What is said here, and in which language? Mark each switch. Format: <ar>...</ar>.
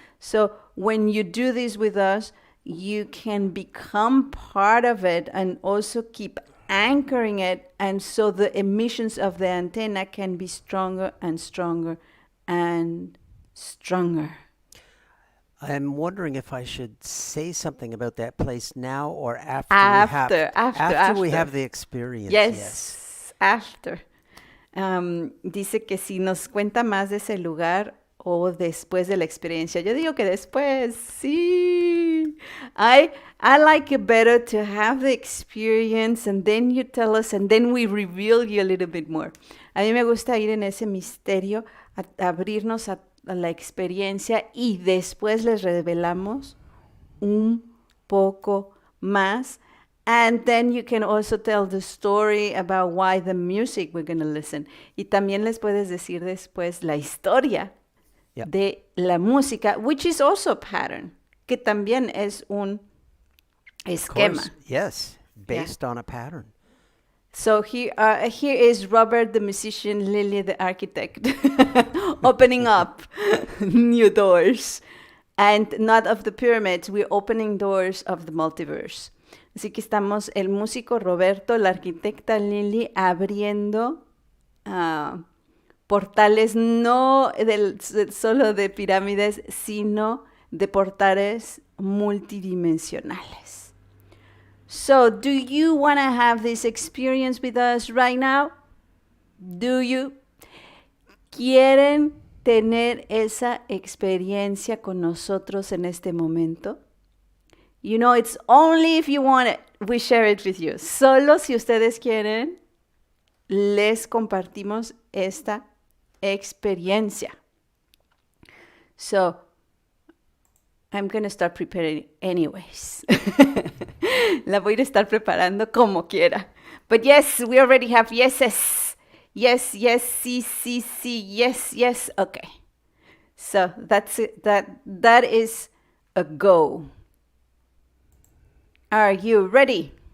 <en>So when you do this with us, you can become part of it and also keep anchoring it, and so the emissions of the antenna can be stronger and stronger and stronger. I'm wondering if I should say something about that place now or after we have the experience. Yes, after.</en> <es>Dice que si nos cuenta más de ese lugar o después de la experiencia. Yo digo que después, sí.</es> <en>I like it better to have the experience and then you tell us and then we reveal you a little bit more.</en> <es>A mí me gusta ir en ese misterio, abrirnos a la experiencia y después les revelamos un poco más.</es> <en>And then you can also tell the story about why the music we're going to listen.</en> <es>Y también les puedes decir después la historia</es> <en>Yeah.</en> <es>de la música,</es> <en>which is also a pattern,</en> <es>que también es un</es> <en>Of</en> <es>esquema.</es> <en>course, yes, based on a pattern. So here is Robert the musician, Lily the architect, opening up new doors. And not of the pyramids, we're opening doors of the multiverse.</en> <es>Así que estamos el músico Roberto, la arquitecta Lily, abriendo portales no solo de pirámides, sino de portales multidimensionales.</es> <en>So, do you want to have this experience with us right now? Do you?</en> <es>¿Quieren tener esa experiencia con nosotros en este momento?</es> <en>You know, it's only if you want it, we share it with you.</en> <es>Solo si ustedes quieren, les compartimos esta experiencia.</es> <en>So, I'm going to start preparing anyways.</en> <es>La voy a estar preparando como quiera.</es> <en>But yes, we already have yeses. Yes, yes,</en> <es>sí, sí, sí,</es> <en>yes, yes. Okay. So that's it. That is a go. Are you ready?</en>